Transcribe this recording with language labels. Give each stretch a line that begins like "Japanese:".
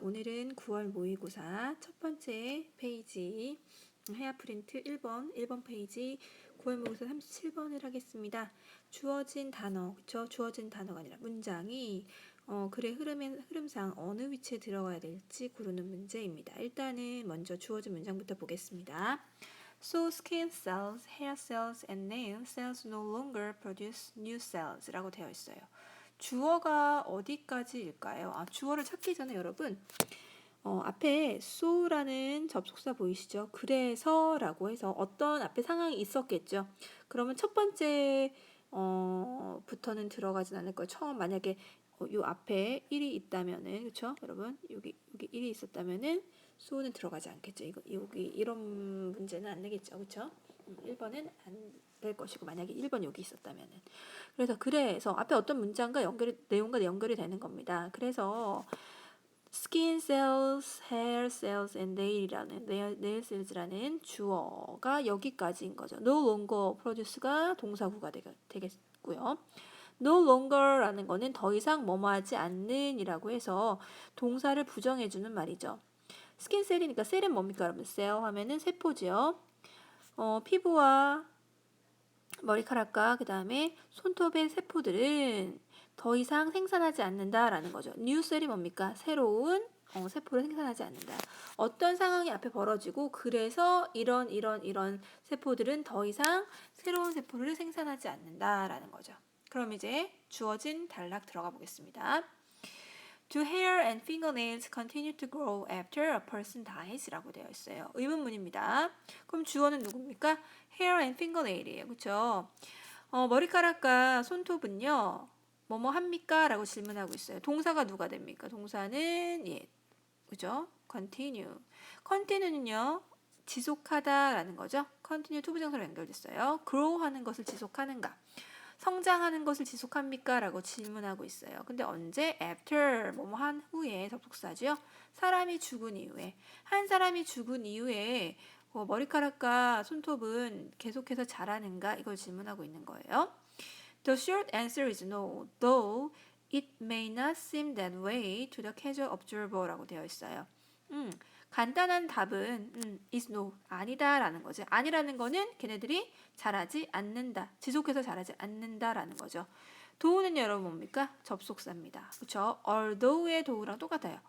Korean: 오늘은 9월 모의고사 첫 번째 페이지 해야 프린트 1번 페이지 9월 모의고사 37번을 하겠습니다. 주어진 단어, 그쵸? 주어진 단어가 아니라 문장이 글의 흐름상 어느 위치에 들어가야 될지 고르는 문제입니다. 일단은 먼저 주어진 문장부터 보겠습니다.
English: So skin cells, hair cells, and nail cells no longer produce new cells
Korean: 라고 되어 있어요. 주어가 어디까지일까요? 주어를 찾기 전에 여러분 앞에 so라는 접속사 보이시죠? 그래서 라고 해서 어떤 앞에 상황이 있었겠죠. 그러면 첫 번째 부터는 들어가진 않을 거예요. 처음 만약에 요 앞에 1이 있다면은 그쵸? 여러분 여기 1이 있었다면은 so는 들어가지 않겠죠. 여기 이런 문제는 안 내겠죠. 그쵸? 1번은 안 될 것이고 만약에 1번 여기 있었다면은 그래서 앞에 어떤 문장과 내용과 연결이 되는 겁니다. 그래서
English: skin cells, hair cells, and nail cells
Korean: 라는 주어가 여기까지인 거죠.
English: no longer produce
Korean: 가 동사구가 되겠고요.
English: no longer
Korean: 라는 거는 더 이상 뭐뭐하지 않는이라고 해서 동사를 부정해주는 말이죠. 스킨 셀이니까 셀은 뭡니까 여러분? 셀 하면은 세포지요. 피부와 머리카락과 그 다음에 손톱의 세포들은 더 이상 생산하지 않는다라는 거죠. 뉴 셀이 뭡니까? 새로운 세포를 생산하지 않는다. 어떤 상황이 앞에 벌어지고 그래서 이런 세포들은 더 이상 새로운 세포를 생산하지 않는다라는 거죠. 그럼 이제 주어진 단락 들어가 보겠습니다.
English: Do hair and fingernails continue to grow after a person dies?
Korean: 라고 되어 있어요. 의문문입니다. 그럼 주어는 누굽니까?
English: hair and fingernail
Korean: 이에요. 그쵸? 머리카락과 손톱은요. 뭐뭐 합니까? 라고 질문하고 있어요. 동사가 누가 됩니까? 동사는 그죠? continue. continue는요. 지속하다라는 거죠. continue 투부정사로 연결됐어요. grow 하는 것을 지속하는가? 성장하는 것을 지속합니까? 라고 질문하고 있어요. 근데 언제? after 뭐뭐 한 후에 접속사죠. 사람이 죽은 이후에 한 사람이 죽은 이후에 머리카락과 손톱은 계속해서 자라는가? 이걸 질문하고 있는 거예요.
English: The short answer is no, though it may not seem that way to the casual observer
Korean: 라고 되어 있어요. 간단한 답은
English: is no,
Korean: 아니다라는 거죠. 아니라는 거는 걔네들이 자라지 않는다. 지속해서 자라지 않는다라는 거죠. do는 여러분 뭡니까? 접속사입니다. 그렇죠? although의 do랑 똑같아요.